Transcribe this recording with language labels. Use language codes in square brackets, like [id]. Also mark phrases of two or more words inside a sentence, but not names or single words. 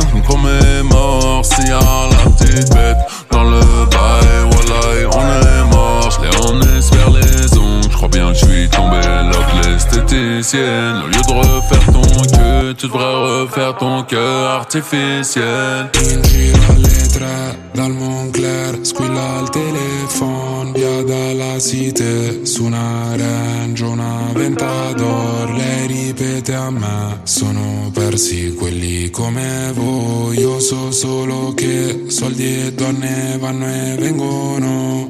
[fr] On commémore s'il y a la petite bête dans le bail, wallahi on est mort. J'l'ai emmené vers les ongles, j'crois bien que j'suis tombé love l'esthéticienne. Au lieu de refaire ton cul, tu devrais refaire ton cœur artificiel. [it] In giro alle 3 dal Moncler, squilla il telefono, via dalla Cité, su una Range, una Ventador. Lei ripete a me, sono persi quelli come voi. Io so solo che soldi e donne vanno e vengono.